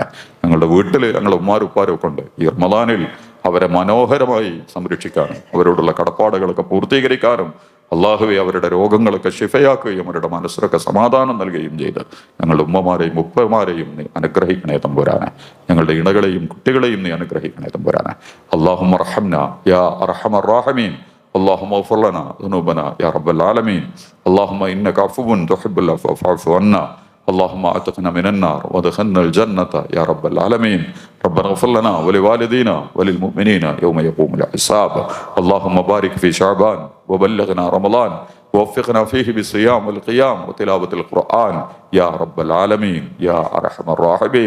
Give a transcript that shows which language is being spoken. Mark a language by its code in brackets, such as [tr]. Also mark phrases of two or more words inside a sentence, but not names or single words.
[ml] ഞങ്ങളുടെ വീട്ടിൽ ഞങ്ങളുടെ ഉമ്മാരുപ്പാരും ഒക്കെ ഉണ്ട്. ഈ റമദാനിൽ അവരെ മനോഹരമായി സംരക്ഷിക്കാനും അവരോടുള്ള കടപ്പാടുകളൊക്കെ പൂർത്തീകരിക്കാനും അല്ലാഹുവേ അവരുടെ രോഗങ്ങളൊക്കെ ശിഫയാക്കുകയും അവരുടെ മനസ്സിലൊക്കെ സമാധാനം നൽകുകയും ചെയ്ത് ഞങ്ങളുടെ ഉമ്മമാരെയും ഉപ്പമാരെയും നീ അനുഗ്രഹിക്കണേ തമ്പുരാനെ. ഞങ്ങളുടെ ഇണകളെയും കുട്ടികളെയും നീ അനുഗ്രഹിക്കണേ തമ്പുരാനെ. [ar] اللهم ارحمنا يا أرحم الراحمين. اللهم اغفر لنا ذنوبنا يا رب العالمين. اللهم انك عفو تحب العفو فاعف عنا. اللهم اعتقنا من النار وادخلنا الجنة يا رب العالمين. ربنا اغفر لنا ولوالدينا وللمؤمنين يوم يقوم الحساب. اللهم بارك في شعبان وبلغنا رمضان ووفقنا فيه بالصيام والقيام وتلاوة القرآن يا رب العالمين يا أرحم الراحمين.